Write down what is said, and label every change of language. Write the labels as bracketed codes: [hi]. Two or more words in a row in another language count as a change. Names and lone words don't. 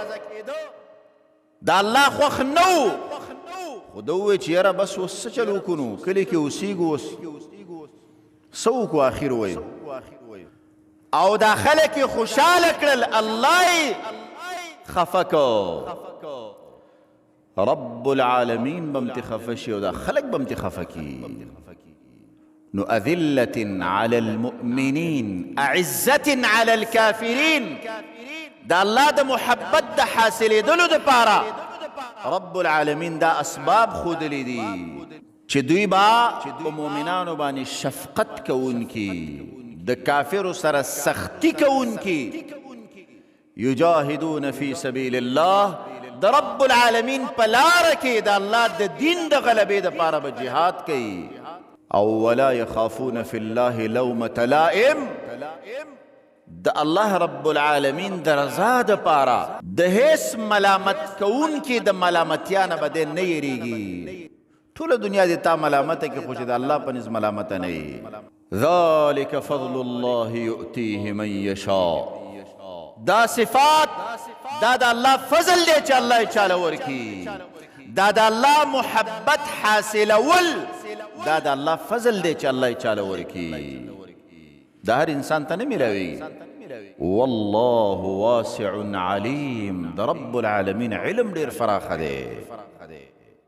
[ps] د الله خوښ نه و خو ده وویل چې یاره بس اوس څه چل وکړو نو کلي کې اوسېږو اوس څه وکړو آخر وویل او دا خلک یې خوشحاله کړل الله یې خفه کو رب العالمین به هم تې خفه شي او دا خلک به هم تې خفه کي نو [ar] أذلة على المؤمنين أعزة على الكافرين [ps] دا الله دا محبت دا حاصل دلو دا پارا رب العالمین دا اسباب خودلی دی چې دوی با په مؤمنانو باندې شفقت کوونکي د کافرو سره سختی کوونکي [ar] یجاهدون فی سبیل الله [ps] د رب العالمین په لاره کې د الله د دین د غلبې دپاره به جهاد کوي او [ar] ولا يخافون في الله لومة لائم [ps] د الله رب العالمین د رضا دپاره د هیڅ ملامت کوونکي د ملامتیا نه به دی نه یېرېږي ټوله دنیا دې تا ملامته کې خو چې د الله په نظ ملامته نه یې [ar] ذلك فضل الله يؤتيه من يشاء [ps] دا صفات دا د الله فضل دی چې الله یې چاله ورکي دا د الله محبت حاصلول دا د الله فضل دی چې الله یې چاله ورکي دا هر انسان ته نه میلاویږي [ar] والله واسع علیم [ps] د رب العالمین علم ډېر فراخه دی